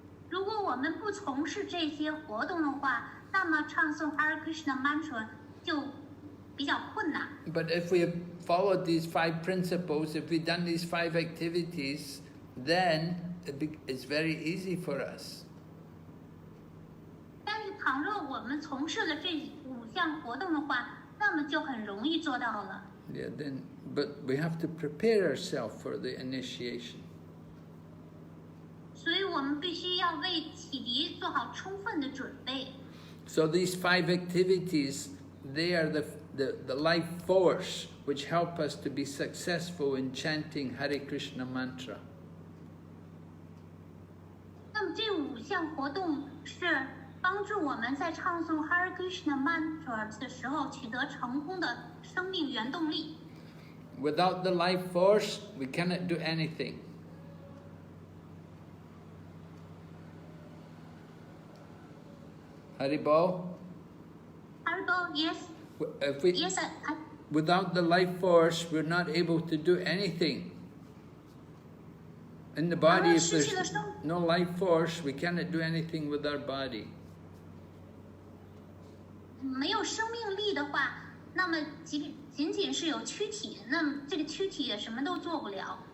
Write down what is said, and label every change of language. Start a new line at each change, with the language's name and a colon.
Chinese: 如果我们不从事这些活动的话，那么唱诵 Hare Krishna mantra 就比较困难。
English: But if we have followed these 5 principles, if we've done these 5 activities, then it's very easy for us.
Chinese: 但是倘若我们从事了这5项活动的话，那么就很容易做到了。
English: Yeah, but we have to prepare ourselves for the initiation.
Chinese: 所以我们必须要为启迪做好充分的准备。
English: So these 5 activities, they are the life force which help us to be successful in chanting Hare Krishna mantra.
Chinese: 那么这5项活动是帮助我们在唱诵 Hare Krishna mantra 的时候取得成功的生命原动力。
English: Without the life force, we cannot do anything. Haribol? Haribol, yes. Yes, Without the life force, we're not able to do anything. In the body, if there's no life force, we cannot do anything with our body.
Chinese: 没有生命力的话，那么仅仅是有躯体，那么这个躯体也什么都做不了。